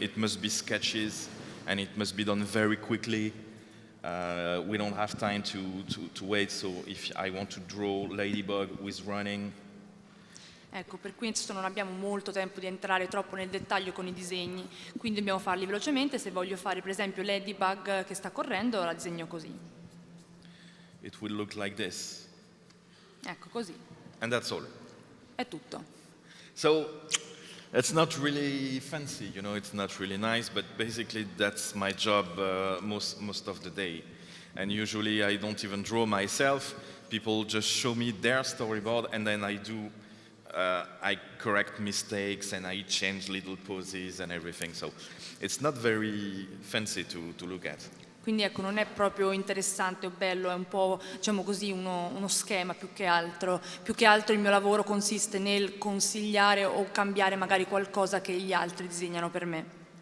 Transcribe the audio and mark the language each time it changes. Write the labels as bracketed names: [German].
[English] It must be sketches and it must be done very quickly. We don't have time to wait. So if I want to draw Ladybug who is running. [Italian] Ecco, per questo non abbiamo molto tempo di entrare troppo nel dettaglio con i disegni, quindi dobbiamo farli velocemente. Se voglio fare per esempio Ladybug che sta correndo, la disegno così. [English] It will look like this. [Italian] Ecco, così. [English] And that's all. [Italian] È tutto. [English] So it's not really fancy, you know, it's not really nice, but basically that's my job most of the day. And usually I don't even draw myself. People just show me their storyboard and then I correct mistakes and I change little poses and everything. So it's not very fancy to look at. [Italian] Quindi ecco, non è proprio interessante o bello, è un po', diciamo così, uno schema più che altro. Più che altro il mio lavoro consiste nel consigliare o cambiare magari qualcosa che gli altri disegnano per me.